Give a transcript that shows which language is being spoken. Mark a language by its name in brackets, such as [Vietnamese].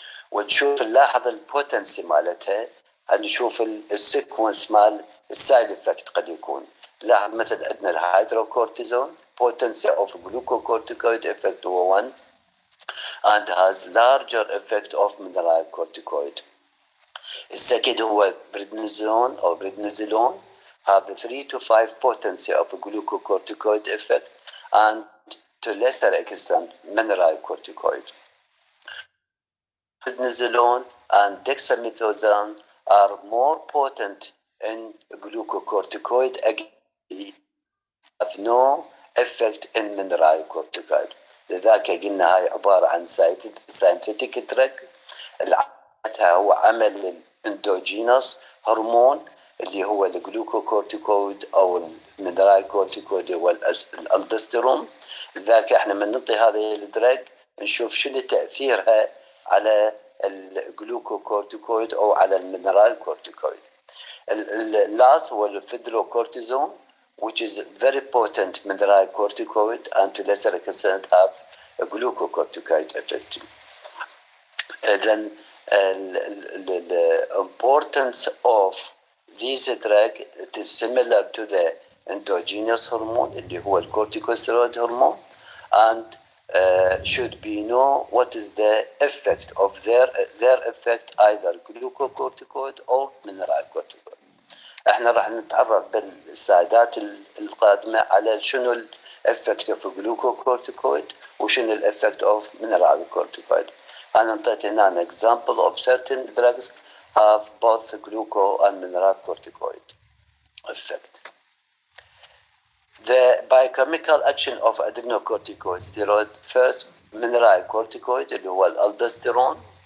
[Arabic] ونشوف نلاحظ البوتنسي مالتها نشوف السيكونس مال السايد افكت قد يكون لاحظ مثل عندنا الهيدروكورتيزون [English] potency of glucocorticoid effect [Arabic] هو 1 [English] and has larger effect of mineralocorticoid. [Arabic] السكند هو بريدنيزون أو بريدنيزولون [English] have 3 to 5 potency of glucocorticoid effect and to lesser extent mineralocorticoid. Prednisolone and dexamethasone are more potent in glucocorticoid again have no effect in mineralocorticoid. [Arabic] لذلك قلنا هاي عبارة عن [English] scientific drug [Arabic] هو عمل الاندوجينوس هرمون اللي هو الجلوكوكورتيكويد او المينرالكورتيكويد هو الالدوستيرون. لذلك احنا من نعطي هذه الدرج نشوف شنو تاثيرها على الجلوكوكورتيكويد او على المينرالكورتيكويد. اللاس هو الفيدروكورتيزون [English] which is very potent mineralocorticoid and to lesser extent have a glucocorticoid effect. Then the importance of these drug it is similar to the endogenous hormone [Arabic] اللي هو [English] الcorticosteroid hormone and should be know what is the effect of their effect either glucocorticoid or mineralocorticoid. [Arabic] احنا راح نتعرف بالسلايدات القادمه على شنو الافكت اوف glucocorticoid وشنو الافكت اوف mineralocorticoid. أنا انطيت هنا [English] example of certain drugs have both gluco and mineralocorticoid effect. The biochemical action of adrenocorticosteroid first mineralocorticoid [Arabic] اللي هو الالدوستيرون.